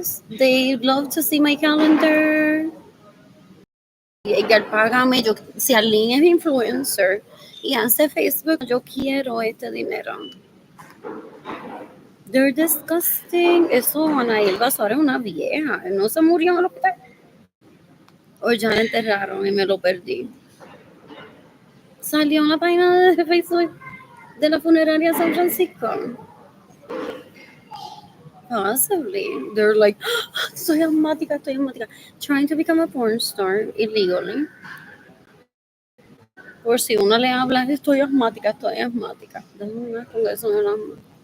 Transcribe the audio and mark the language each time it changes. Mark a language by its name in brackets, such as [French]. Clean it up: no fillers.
[English] They love to see my calendar. [Spanish] Edgar, págame, yo, si Arlene es influencer y hace Facebook, yo quiero este dinero. [English] They're disgusting. [Spanish] Eso, Anael Suárez es una vieja. ¿No se murió en el hospital? O ya la enterraron y me lo perdí. Salió en la página de Facebook de la funeraria San Francisco. [English] Possibly. They're like, [Spanish] estoy asmática. [English] Trying to become a porn star illegally. [Spanish] Por si uno le habla, estoy asmática. Déjame ver con eso en la mano.